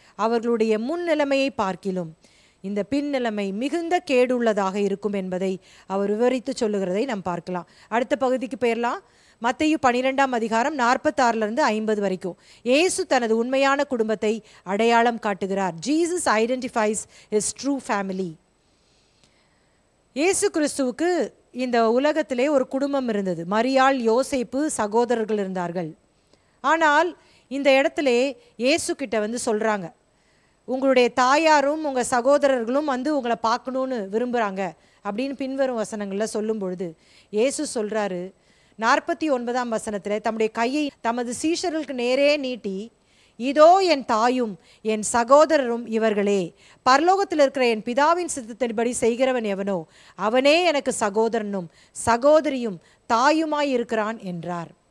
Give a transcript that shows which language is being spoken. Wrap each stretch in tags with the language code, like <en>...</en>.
<ta>அவர்களுடைய முன்னிலைமையை பார்க்கிலும் இந்த பின்னிலைமை மிகுந்த கேடுள்ளதாக இருக்கும் என்பதை அவர் விவரித்து சொல்லுகிறதை நாம் பார்க்கலாம். அடுத்த பகுதிக்கு போயிடலாம். மத்தேயு 12:46-50 வரைக்கும். இயேசு தனது உண்மையான குடும்பத்தை அடையாளம் காட்டுகிறார்.</ta> <en>Jesus identifies his true family.</en> <ta>இயேசு கிறிஸ்துவுக்கு இந்த உலகத்திலே ஒரு குடும்பம் இருந்தது. மரியாள், யோசேப்பு, சகோதரர்கள் இருந்தார்கள். ஆனால் இந்த இடத்துல இயேசு கிட்ட வந்து சொல்றாங்க, உங்களுடைய தாயாரும் உங்க சகோதரர்களும் வந்து உங்களை பார்க்கணும்னு விரும்புறாங்க அப்படின்னு பின்வரும் வசனங்களில் சொல்லும் பொழுது இயேசு சொல்றாரு, 49ஆம் வசனத்தில் தம்முடைய கையை தமது சீஷர்களுக்கு நேரே நீட்டி, இதோ என் தாயும் என் சகோதரரும் இவர்களே, பரலோகத்தில் இருக்கிற என் பிதாவின் சித்தத்தின்படி செய்கிறவன் எவனோ அவனே எனக்கு சகோதரனும் சகோதரியும் தாயுமாய் இருக்கிறான் என்றார்.</ta>